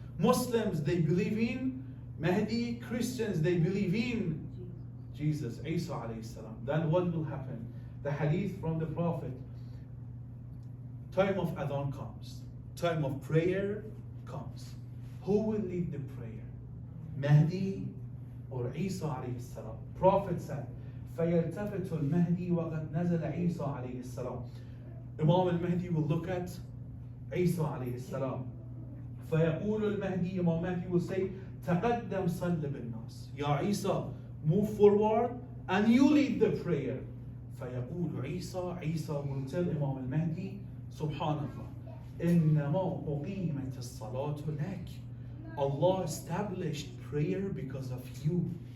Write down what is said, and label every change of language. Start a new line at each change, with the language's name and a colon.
English: Muslims, they believe in Mahdi. Christians, they believe in Jesus, Isa alayhi salam. Then what will happen? The hadith from the Prophet. Time of adhan comes. Time of prayer comes. Who will lead the prayer? Mahdi or Isa alayhi salam? Prophet said,
Arabic: فَيَلْتَفِتُ الْمَهْدِي وَقَدْ نَزَلَ عِيسَى عَلَيْهِ السَّلَامُ.
English: Imam al-Mahdi will look at Isa alayhi salam.
Arabic: فَيَقُولُ الْمَهْدِي,
English: Imam Mahdi will say,
Arabic: تَقَدَّمْ صَلِّ بِالنَّاسِ.
English: Ya Isa, move forward and you lead the prayer.
Arabic: فَيَقُولُ
English: Isa will tell Imam al-Mahdi, Subhanallah,
Arabic: إِنَّمَا أُقِيمَتِ الصَّلَاةُ لَكِ.
English: Allah established prayer because of you.